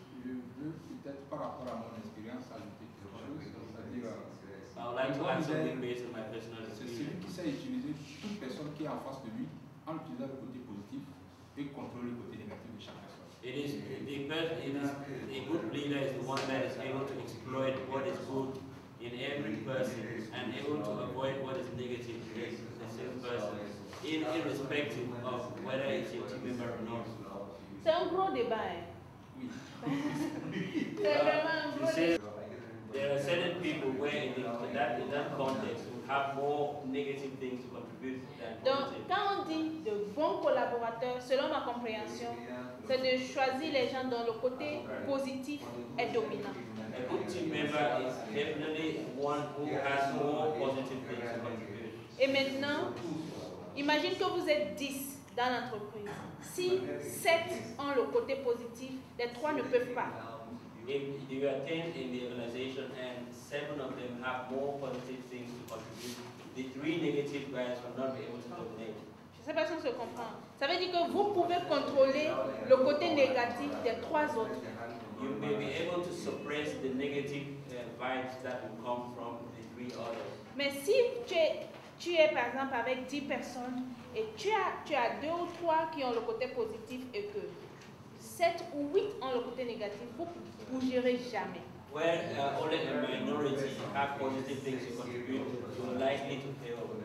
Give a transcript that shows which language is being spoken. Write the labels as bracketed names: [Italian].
[French] je veux peut-être par rapport à mon expérience ajouter quelque chose, c'est-à-dire, [English] I would like to add something based on my personal [French] c'est celui qui [English] experience. [French] sait utiliser toute personne qui est en face de lui en utilisant le côté positif et contrôler le côté négatif de chaque personne. [English] It is a good leader is the one that is able to exploit what is good in every person and able to avoid what is negative in the same person, irrespective of whether it's your team member or not. [French] C'est un gros débat. Hein? C'est vraiment un gros débat. [English] There are certain people where in that context would have more negative things to contribute [French] Donc, quand on dit de bons collaborateurs, selon ma compréhension, c'est de choisir les gens dont le côté positif est dominant. [English] A good team member is definitely one who has more positive things to contribute. [French] Et maintenant, imagine que vous êtes 10 dans l'entreprise. Si 7 ont le côté positif, les 3 ne peuvent pas. [English] If you are 10 in the organization and 7 of them have more positive things to contribute, the 3 negative guys will not be able to dominate. [French] Je ne sais pas si on se comprend. Ça veut dire que vous pouvez contrôler le côté négatif des 3 autres. [English] You may be able to suppress the negative vibes that will come from the 3 others. [French] Mais si tu es par exemple avec 10 personnes et tu as 2 ou 3 qui ont le côté positif et que 7 ou 8 ont le côté négatif, vous ne bougerez jamais. [English] Where only a minority have positive things to contribute, you are likely to fail.